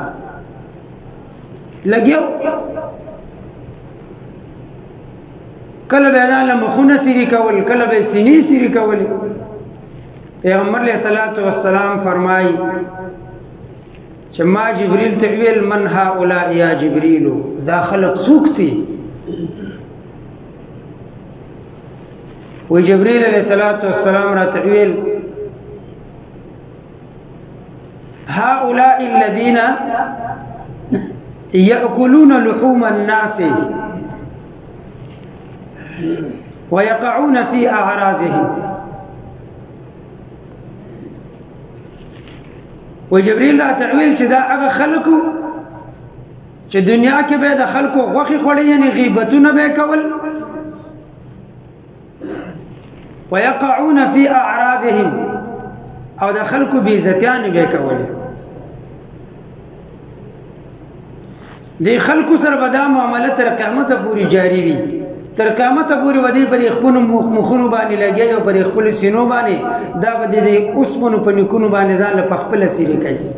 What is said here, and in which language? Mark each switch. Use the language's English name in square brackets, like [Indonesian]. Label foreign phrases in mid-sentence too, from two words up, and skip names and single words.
[Pashto] لګیو کله به دا مخونه سری کول کله به سینې سری کول پیغمبر [Arabic] علیہ الصلوۃ والسلام [Pashto] فرمای چې ما جبريل ته ویل [Arabic] من هؤلاء یا جبريل [Pashto] دا خلق سوکتی [Arabic] و جبريل علیہ الصلوۃ والسلام [Pashto] را ته ویل [Arabic] هؤلاء الذين يأكلون لحوم الناس ويقعون في أعراضهم. [Pashto] وجبريل لا تعویل چې دا هغه خلکو چې دنیا کې به د خلکو غوښې خوړې، یعنی غیبتونه به کول. [Arabic] ويقعون في أعراضهم، [Pashto] او د خلکو بې عزتیانې به کولې. د خلکو سره به دا معامله تر قیامته پورې جاری وي. تر قیامته پورې به دوی پر خپلو مخونو باندې لګیا او پر خپلو سینو باندې دا به د اوسپنو په نیکونو باندې ځان له پخپله سیرې کوي.